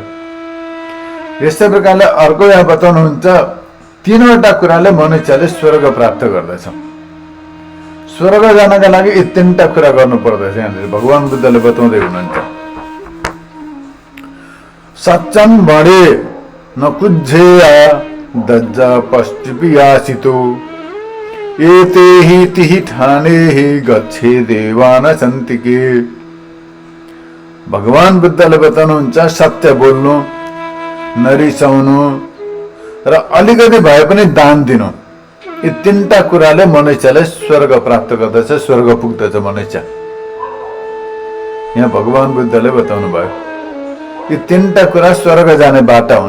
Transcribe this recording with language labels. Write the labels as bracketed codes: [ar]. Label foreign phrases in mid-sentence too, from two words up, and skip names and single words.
[ne] यस्तै प्रकारले अर्को यहाँ बताउनुहुन्छ, तीनवटा कुराले मनुष्यले स्वर्ग प्राप्त गर्दछ। स्वर्ग जानका लागि यी तीनटा कुरा गर्नु पर्दछ। यहाँनिर भगवान बुद्धले बताउँदै हुनुहुन्छ, [pi] सच्चन बढे न कुज्झेया दज्जा पश्चिपियासितो एते हि तिहि ठाने हि गच्छे देवान सन्तिके। [ne] भगवान बुद्धले बताउनुहुन्छ, सत्य बोल्नु, नरिसाउनु र अलिकति भए पनि दान दिनु, यी तीनटा कुराले मनुष्यले स्वर्ग प्राप्त गर्दछ, स्वर्ग पुग्दछ मनुष्य। यहाँ भगवान बुद्धले बताउनु भयो, यी तीनटा कुरा स्वर्ग जाने बाटा हुन्।